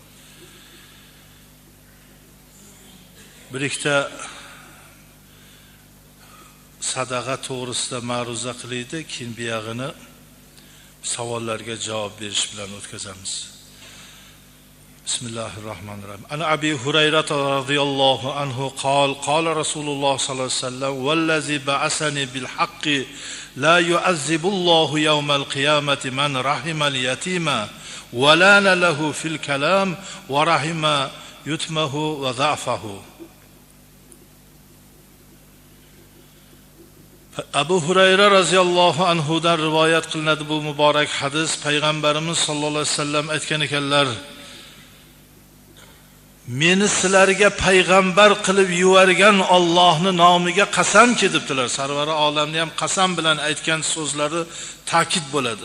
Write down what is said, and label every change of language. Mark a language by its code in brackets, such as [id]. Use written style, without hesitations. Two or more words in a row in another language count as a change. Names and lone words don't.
[uz] Bir ikkita sadaqa to'g'risida ma'ruza qilaydi, keyin bu yog'ini savollarga javob berish bilan o'tkazamiz. [ar] بسم الله الرحمن الرحيم. عن أبي هريرة رضي الله عنه قال رسول الله صلى الله عليه وسلم والذي بعثني بالحق لا يعذب الله يوم القيامة من رحم اليتيم ولان له في الكلام ورحم يتمه وضعفه. [uz] Abu Hurayra [ar] رضي الله عنه [uz] dan rivoyat qilinadi bu muborak hadis. Payg'ambarimiz [ar] صلى الله عليه وسلم [uz] aytgan ekanlar: "Meni sizlarga payg'ambar qilib yuborgan Allohning nomiga qasamki" debdilar. Sarvari olamni ham qasam bilan aytgan so'zlari ta'kid bo'ladi.